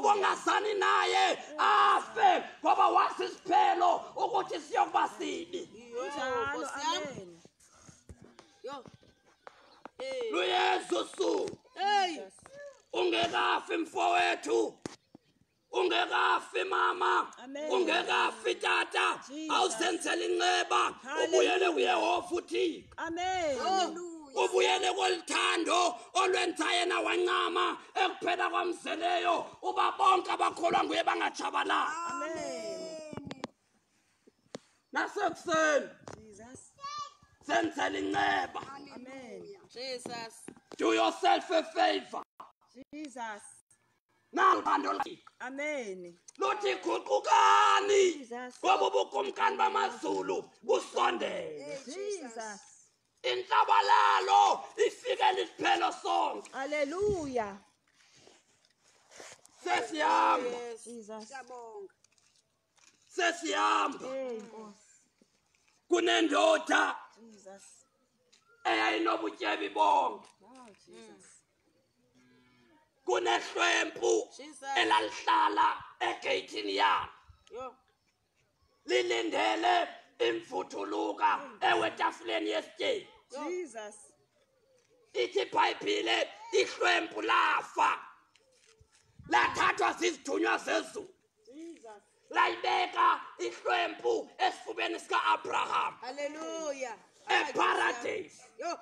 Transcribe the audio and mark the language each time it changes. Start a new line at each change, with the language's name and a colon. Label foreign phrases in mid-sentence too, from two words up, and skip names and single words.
Zulu: ukungazani naye afe ngoba wazi isiphelo ukuthi siyokuba sibi Yo.
Xhosa: Njalo, Nkosi yami. amen. Yo. Hey. luyesusu Hey. ungekafi mfowethu ungekafi mama Amen. ungekafi tata Jesus. awusenzela inceba Hallelujah. ubuyele kuyehova uThixo Amen. Hallelujah. ubuyele kolithando olwenza yena wancama ekuphela kwamzeleyo uba bonke abakholwa nguye bangajabalali Amen. nasekuseni Jesus. senzela inceba Amen. Jesus.
English: do yourself a favor Jesus.
Xhosa: nalo uthando lwakhe Amen. luthi guqukani Jesus. ngoba ubukumkani bamazulu busondele Jesus. inhlabalalo ifikela isiphelo sonke Hallelujah. sesihamba Yes. Jesus. Siyabonga. sesihamba Hey, Nkosi. kunendoda Jesus. eyayinobutyebi bonke Oh, Jesus. kunehlwempu Jesus. elalihlala egeyithini yakhe Yo. lilindele imvuthuluka ewetafuleni yesityebi Jesus. ithi ibhayibhile ihlwempu lafa lathathwa zizithunywa zezulu Jesus. layibeka ihlwempu esifubeni sika-abraham Hallelujah. eparadise Yo.